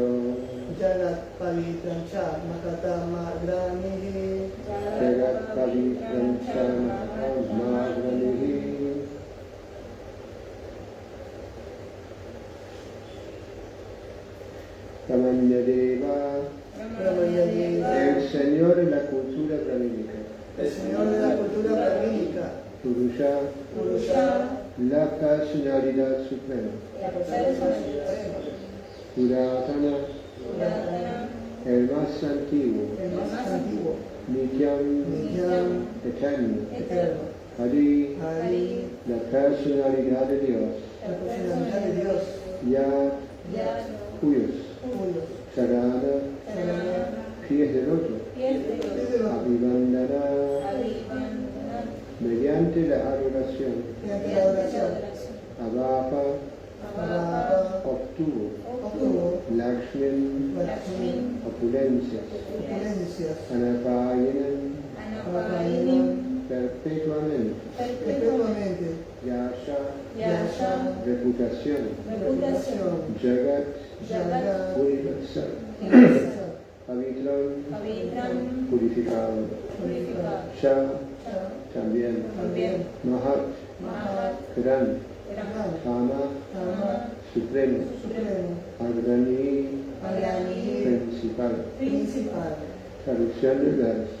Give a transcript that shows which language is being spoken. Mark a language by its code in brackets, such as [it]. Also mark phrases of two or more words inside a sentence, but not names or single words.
[sa] जगत् पवित्रम् च महतामग्रणीः. जगत् पवित्रम् च महतामग्रणीः. रमण्य देव, [es] el Señor de la cultura brahmínica. El Señor de la cultura brahmínica. Purusha, la personalidad suprema. Puratana, el más antiguo. Nityam, eterno. Hari, la personalidad de Dios. Yat, cuyos. Sarada, pies del otro. Abhivandana, mediante la adoración. Avapa, obtuvo. Lakshmin, opulencias. Anapayinan, perpetuamente. Yasha, reputación, Jagat, universal, Pavitram, purificado, Shah, también, Mahat, gran, Kama, supremo, Agrani, principal. Traducción del verso.